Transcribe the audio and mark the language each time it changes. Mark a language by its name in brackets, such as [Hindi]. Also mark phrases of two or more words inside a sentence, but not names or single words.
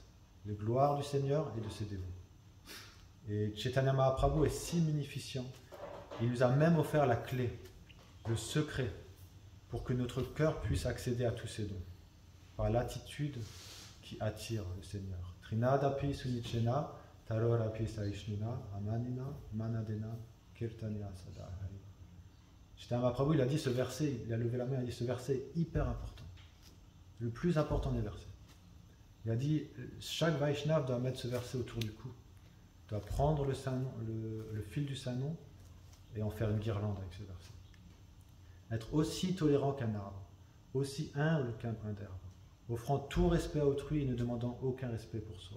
[French] Les gloires du Seigneur et de ses dévots. Et Chaitanya Mahaprabhu est si munificent. Il nous a même offert la clé, le secret, pour que notre cœur puisse accéder à tous ces dons, par l'attitude qui attire le Seigneur. [Sanskrit] Trinadapi sunichena, tarorapi saishnuna, amanina, manadena, kirtanya sadahari. [French] Chaitanya Mahaprabhu, il a dit ce verset, il a levé la main, il a dit ce verset est hyper important. Le plus important des versets. Il a dit, chaque Vaishnav doit mettre ce verset autour du cou, doit prendre le fil du saint nom et en faire une guirlande avec ce verset. Être aussi tolérant qu'un arbre, aussi humble qu'un brin d'herbe, offrant tout respect à autrui et ne demandant aucun respect pour soi.